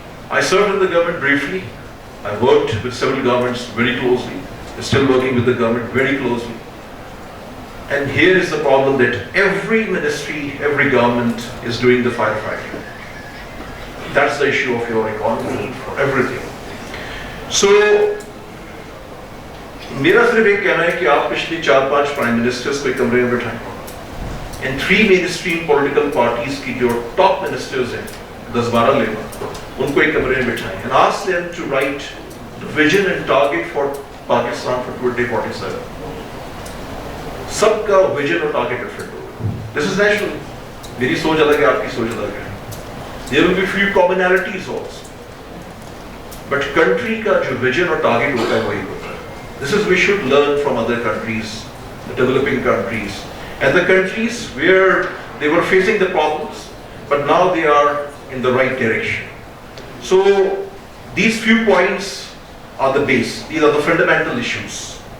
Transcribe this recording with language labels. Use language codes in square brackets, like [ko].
[en] I served in the government briefly. I worked with several governments very closely. I'm still working with the government very closely. And here is the problem that every ministry, every government is doing the firefighting. That's the issue of your economy, for everything. [ur] So, میرا صرف ایک کہنا ہے کہ آپ پچھلی 4-5 prime ministers کو ایک کمرے میں بٹھائیں. [en] And 3 mainstream political parties [ur] کی جو ٹاپ منسٹرز ہیں 10-12 لیور ان کو ایک کمرے میں بٹھائیں [en] and ask them to write the vision and target for Pakistan for 2047. [ur] سب کا vision اور target different ہوگا. [en] This is natural. [ur] میری سوچ الگ ہے, آپ کی سوچ الگ ہے. [en] There will be few commonalities also. [ur] But country کا جو vision اور target ہوتا ہے وہی ہوتا ہے. [en] This is we should learn from other countries, the developing countries, and the countries where they were facing the problems, but now they are in the right direction. So These few points are the base. These are the fundamental issues.